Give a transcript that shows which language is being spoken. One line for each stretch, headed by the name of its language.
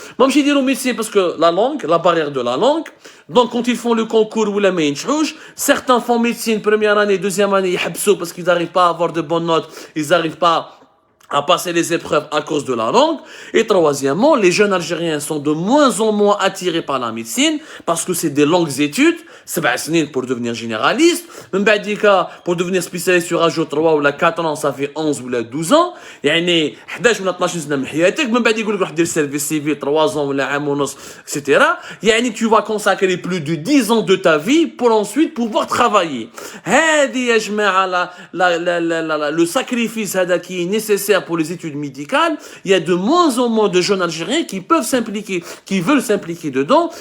Arabic: ما مشي يديروا
French: médecine parce que la langue, la barrière de la langue. Donc quand ils font le concours ou la main certains font médecine première année, deuxième année, ils يحبسوا parce qu'ils n'arrivent pas à avoir de bonnes notes, ils n'arrivent pas à passer les épreuves à cause de la langue. Et troisièmement, les jeunes Algériens sont de moins en moins attirés par la médecine parce que c'est des longues études. 7 سنين pour devenir généraliste.
Arabic: من بعد
French: pour devenir spécialiste sur âge 3 ou 4 ans, ça fait 11 ou 12 ans.
Arabic: يعني 11 ولا 12 سنة من حياتك. من بعد يقول لك روح دير
French: service civil 3 ans
Arabic: ولا عام ونص, etc.
French: يعني tu vas consacrer plus de 10 ans de ta vie pour ensuite pouvoir travailler.
Arabic: هذه يا جماعة
French: le sacrifice هذا qui est nécessaire pour les études médicales. Il y a de moins en moins de jeunes Algériens qui peuvent s'impliquer, qui veulent s'impliquer dedans.